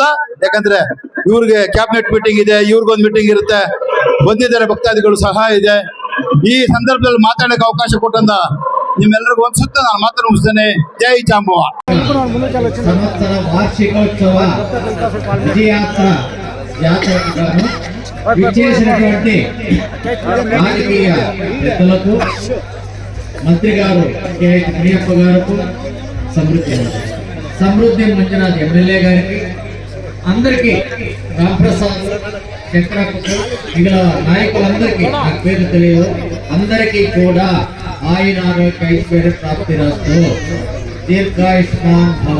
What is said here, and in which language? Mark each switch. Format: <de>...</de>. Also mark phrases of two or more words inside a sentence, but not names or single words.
<kn>ಯಾಕಂದ್ರೆ ಇವ್ರಿಗೆ</kn> <en>cabinet meeting</en> <kn>ಇದೆ, ಇವ್ರಿಗೊಂದು ಮೀಟಿಂಗ್ ಇರುತ್ತೆ, ಬಂದಿದ್ದಾರೆ ಭಕ್ತಾದಿಗಳು ಸಹ ಇದೆ. ಈ ಸಂದರ್ಭದಲ್ಲಿ ಮಾತಾಡಲಿಕ್ಕೆ ಅವಕಾಶ ಕೊಟ್ಟಂತ ನಿಮ್ಮೆಲ್ಲರಿಗೂ ಅನ್ಸುತ್ತೆ. ನಾನು ಮಾತ್ರ ಮುಗಿಸ್ತೇನೆ. ಜೈ ಜಾಂಬವ. ಸಂವತ್ಸರ ವಾರ್ಷಿಕೋತ್ಸವ ವಿಜಯಾತ್ರ</kn> <te>జాతరను విచ్చేసినటువంటి రాజకీయ పెద్దలకు మంత్రి గారు KH మునియప్ప గారికి సమృద్ధి మంజునాథ్ ఎమ్మెల్యే గారికి అందరికీ రాంప్రసాద్ చక్రకు మిగిలిన నాయకులందరికీ నాకు పేరు తెలియదు, అందరికీ కూడా ఆయన ఆరోగ్య ఐశ్వర్య ప్రాప్తిరస్తు, దీర్ఘాయుష్మాన్ భవ.</te>